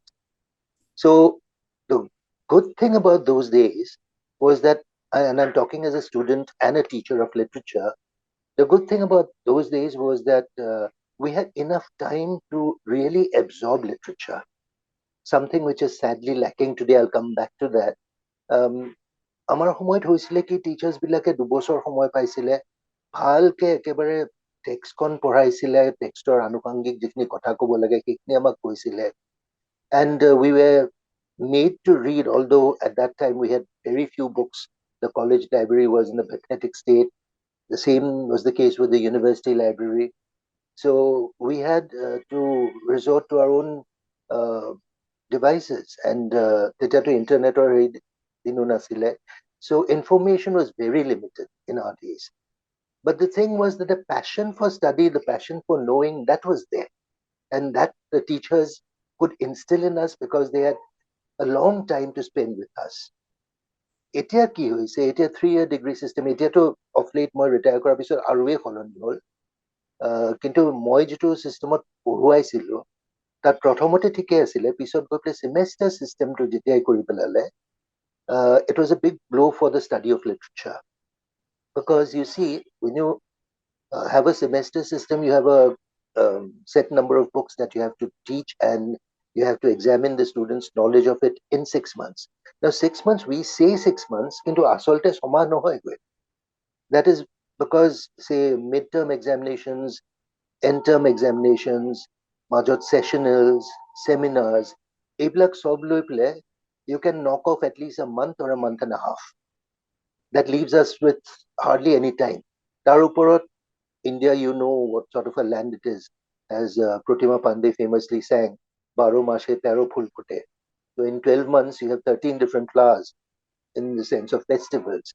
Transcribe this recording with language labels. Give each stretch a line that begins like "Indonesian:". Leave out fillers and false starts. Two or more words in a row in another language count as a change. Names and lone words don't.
English: So the good thing about those days was that, and I'm talking as a student and a teacher of literature, the good thing about those days was that we had enough time to really absorb literature, something which is sadly lacking today. I'll come back to that.
Assamese: আমাৰ সময়ত হৈছিলে কি, টিচাৰ্ছ বিলাকে 2 বছৰ সময় পাইছিলে, ভালকে একেবাৰে টেক্সটখন পঢ়াইছিলে, টেক্সটৰ আনুষংগিক যিখিনি কথা ক'ব লাগে সেইখিনি আমাক কৈছিলে,
English: and we were made to read, although at that time we had very few books. The college library was in a pathetic state. The same was the case with the university library. So we had to resort to our own devices, and to internet or nasile. So information was very limited in our days. But the thing was that the passion for study, the passion for knowing, that was there, and that the teachers could instill in us because they had a long time to spend with us.
Assamese: এতিয়া কি হৈছে, এতিয়া
English: 3-year degree system,
Assamese: এতিয়াতো
English: of late
Assamese: মই ৰিটায়াৰ কৰাৰ পিছত আৰুৱে সলনি হ'ল, কিন্তু মই যিটো চিষ্টেমত পঢ়ুৱাইছিলো তাত প্ৰথমতে ঠিকে আছিলে, পিছত গৈ পেলাই
English: semester system
Assamese: টো যেতিয়াই কৰি পেলালে,
English: it was a big blow for the study of literature, because you see, when you have a semester system, you have a set number of books that you have to teach, and you have to examine the students' knowledge of it in 6 months. Now 6 months, we say 6 months,
Assamese: কিন্তু আচলতে ছমাহ নহয়গৈ.
English: That is because, say, midterm examinations, end-term examinations, মাজত sessionals, seminars,
Assamese: এইবিলাক সব লৈ পেলাই
English: you can knock off at least a month or a month and a half. That leaves us with hardly any time. Taruporot, India, you know what sort of a land it is, as Pratima Pandey famously sang, Baro Mashe Tero Phul Phute. So in 12 months, you have 13 different flowers in the sense of festivals.